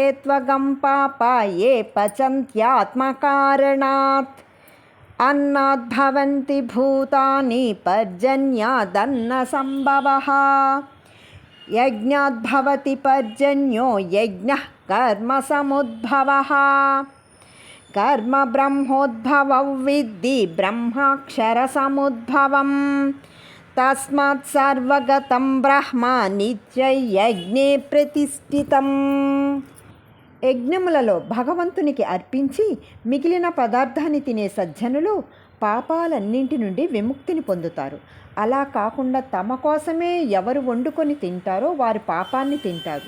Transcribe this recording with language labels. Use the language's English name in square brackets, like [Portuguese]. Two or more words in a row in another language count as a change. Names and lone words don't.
[Sanskrit] त्वगं पापा ये पचन्त्यात्मकारणात् अन्नाद्भवन्ति भूतानि पर्जन्यादन्नसम्भवः यज्ञाद्भवति पर्जन्यो यज्ञः कर्मसमुद्भवः कर्म ब्रह्मोद्भवं विद्धि ब्रह्माक्षरसमुद्भवं तस्मात् सर्वगतं ब्रह्म నిత్యయజ్ఞే ప్రతిష్ఠితం. [Telugu] యజ్ఞములలో భగవంతునికి అర్పించి మిగిలిన పదార్థాన్ని తినే సజ్జనులు పాపాలన్నింటి నుండి విముక్తిని పొందుతారు. అలా కాకుండా తమ కోసమే ఎవరు వండుకొని తింటారో వారి పాపాన్ని తింటారు.